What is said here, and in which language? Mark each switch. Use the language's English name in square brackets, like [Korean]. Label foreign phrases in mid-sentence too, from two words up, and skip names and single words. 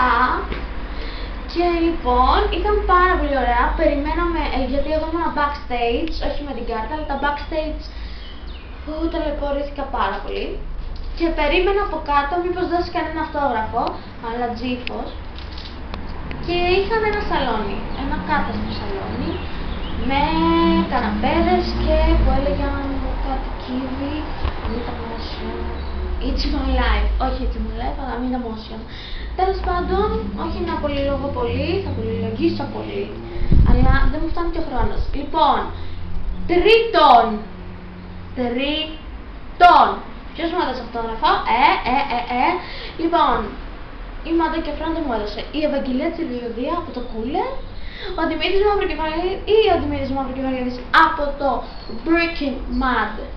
[Greek] Και λοιπόν, ήταν πάρα πολύ ωραία, περιμέναμε, γιατί εγώ ήμουν backstage, όχι με την κάρτα, αλλά τα backstage ταλαιπωρήθηκα πάρα πολύ. Και περίμενα από κάτω μήπως δώσει κανένα αυτόγραφο, αλλά τζίφος. Και είχαν ένα σαλόνι, ένα κάταστρο σαλόνι, με καναπέδες και που έλεγαν κάτι κύβι, Meet Emotion, It's My Life, όχι It's My Life, αλλά Meet Emotion. Τέλος πάντων, όχι να πολυλογώ πολύ, θα πολυλογήσω πολύ, αλλά δεν μου φτάνει και ο χρόνος. Λοιπόν, τρίτον, ποιος μου έδωσε αυτόγραφο, Λοιπόν, η Μάντα και ο Φραν δεν μου έδωσε, η Ευαγγελία Τσιριλωδία από το Cooler, ο Δημήτρης Μαυροκεφαλίδης από το Breaking Mad.